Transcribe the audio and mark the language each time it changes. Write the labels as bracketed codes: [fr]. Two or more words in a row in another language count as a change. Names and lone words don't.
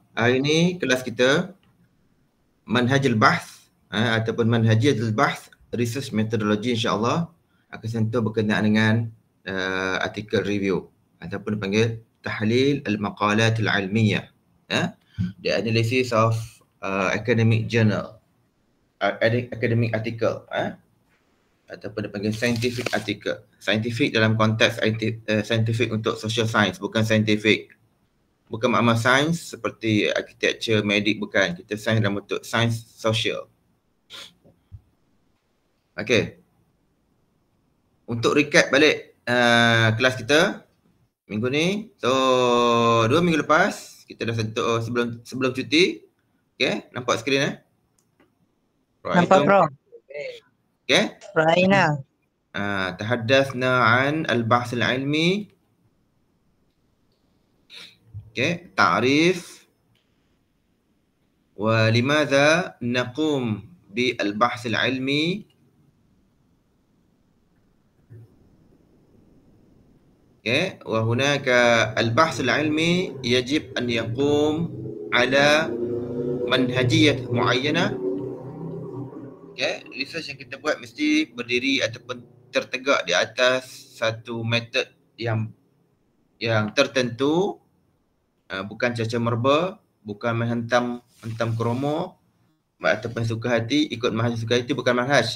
[ms] Hari ni kelas kita [ar] منهج البحث [ms] ataupun [ar] منهجية البحث [en] Research Methodology, [ms] insya-Allah akan sentuh berkenaan dengan artikel review ataupun dipanggil [ar] تحليل المقالات العلمية, [en] the analysis of academic journal, academic article, [ms] ataupun dipanggil [en] scientific article. [ms] Scientific dalam konteks scientific untuk [en] social science, [ms] bukan scientific, bukan makna sains seperti architecture, medik, bukan. Kita sains dalam bentuk sains sosial. Okey. Untuk recap balik kelas kita minggu ni. So 2 minggu lepas kita dah sentuh sebelum cuti. Okey, nampak skrin Nampak, Prof. Okey. Raina. [ar] تحدثنا عن البحث العلمي. Okey, تعريف ولماذا نقوم بالبحث العلمي. Okay. وهناك البحث العلمي يجب أن يقوم على منهجية معينة. Okay. [ms] Research yang kita buat mesti berdiri ataupun tertegak di atas satu metod yang tertentu, bukan caca merba, bukan menghentam kromo ataupun suka hati, ikut manhaj suka hati, bukan manhaj.